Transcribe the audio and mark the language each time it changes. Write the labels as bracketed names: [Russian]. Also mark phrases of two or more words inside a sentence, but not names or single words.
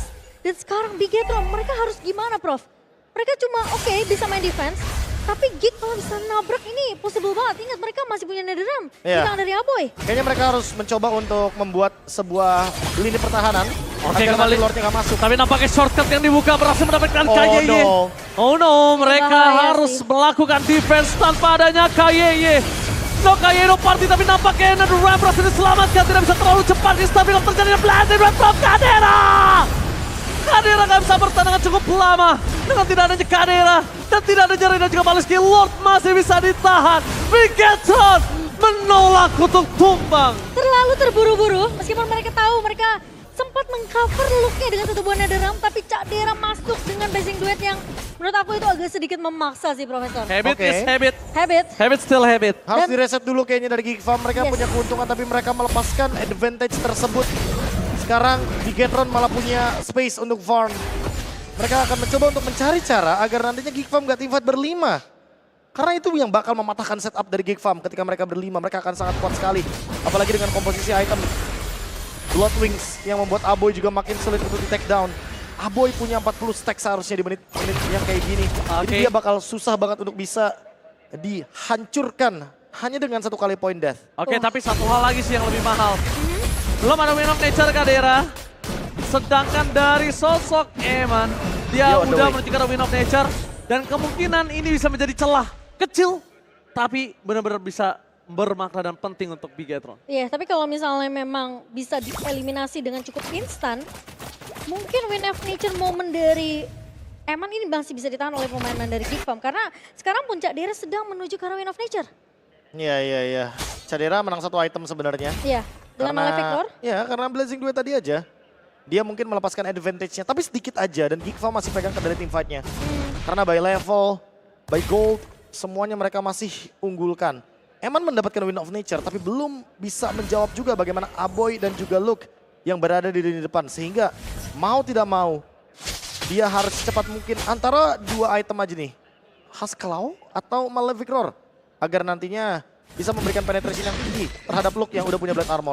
[Indonesian] Dan sekarang Bigetron, mereka harus gimana, Prof? Mereka cuma bisa main defense, tapi Geek kalau bisa nabrak ini possible banget. Ingat mereka masih punya Netherrealm, bintang dari Aboy. Kayaknya mereka harus mencoba untuk membuat sebuah lini pertahanan. Oke, agar kembali nanti Lordnya gak masuk. Tapi nampaknya shortcut yang dibuka berhasil mendapatkan [English] Oh, KYY. no. Oh no, [Indonesian] mereka bahaya harus sih. melakukan defense tanpa adanya KYY. [English] No KYY, no party, [Indonesian] tapi nampaknya Netherrealm berhasil diselamatkan. Tidak bisa terlalu cepat di stabil terjadinya Blazing Duet from Kadera. Kadera gak bisa bertahan cukup lama dengan tidak adanya Kadera dan tidak ada Ray dan juga Baloyski. Lord masih bisa ditahan. Bigetron menolak untuk tumbang. Terlalu terburu-buru, meskipun mereka tahu mereka sempat mengcover looknya dengan satu buah Netherrealm, tapi Cadera masuk dengan Blazing Duet yang menurut aku itu agak sedikit memaksa sih, Profesor. [English] Habit [Indonesian] Oke. [English] is habit. Habit. Still habit. [Indonesian] Harus Dan- direset dulu kayaknya dari Geek Farm. Mereka [English] Yes. [Indonesian] punya keuntungan tapi mereka melepaskan advantage tersebut. Sekarang Bigetron malah punya space untuk farm. Mereka akan mencoba untuk mencari cara agar nantinya Geek Farm gak teamfight berlima. Karena itu yang bakal mematahkan setup dari Geek Farm ketika mereka berlima. Mereka akan sangat kuat sekali. Apalagi dengan komposisi item Blood Wings yang membuat Aboy juga makin sulit untuk di [English] take down. [Indonesian] Aboy punya 40 stack seharusnya di menit-menit yang kayak gini. Jadi Oke. dia bakal susah banget untuk bisa dihancurkan hanya dengan satu kali point death. Oke, tapi satu hal lagi sih yang lebih mahal. Belum ada Wind of Nature Kadera. Sedangkan dari sosok Eman, dia [English] Yo, on the [Indonesian] udah [English] way. [Indonesian] menuju ke Wind of Nature. Dan kemungkinan ini bisa menjadi celah kecil. Tapi benar-benar bisa bermakna dan penting untuk Bigetron. Iya, tapi kalau misalnya memang bisa dieliminasi dengan cukup instan, mungkin Wind of Nature momen dari Eman ini masih bisa ditahan oleh pemain dari Geek Farm. Karena sekarang puncak Cadera sedang menuju ke arah Wind of Nature. Iya. Cadera menang satu item sebenarnya. Iya, dengan oleh Victor. Ya, karena Blazing Duet tadi aja. Dia mungkin melepaskan advantage-nya, tapi sedikit aja. Dan Geek Farm masih pegang kendali team fight-nya. Karena [English] by level, by gold, [Indonesian] semuanya mereka masih unggulkan. Eman mendapatkan Wind of Nature, tapi belum bisa menjawab juga bagaimana Aboy dan juga Luke yang berada di lini depan. Sehingga mau tidak mau, dia harus secepat mungkin antara dua item aja nih. Haskell atau Malefic Roar. Agar nantinya bisa memberikan penetration yang tinggi terhadap Luke yang udah punya Black Armor.